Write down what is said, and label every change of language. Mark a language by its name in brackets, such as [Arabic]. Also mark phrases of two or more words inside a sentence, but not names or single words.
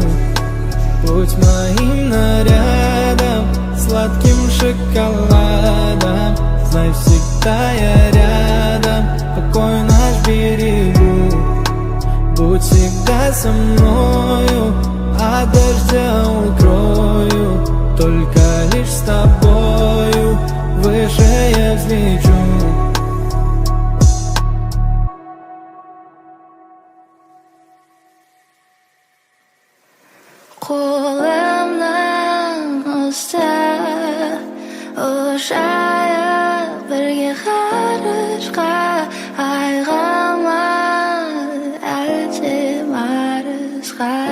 [Russian] Будь моим нарядом, сладким шоколадом, знай, всегда я рядом, покой наш берегу. Будь всегда со мною, от дождя укрою, только лишь с тобою выше я взлечу. [Kazakh] Қолымнан ұстап, ұшайық бірге ғарышқа, айға әлде марсқа.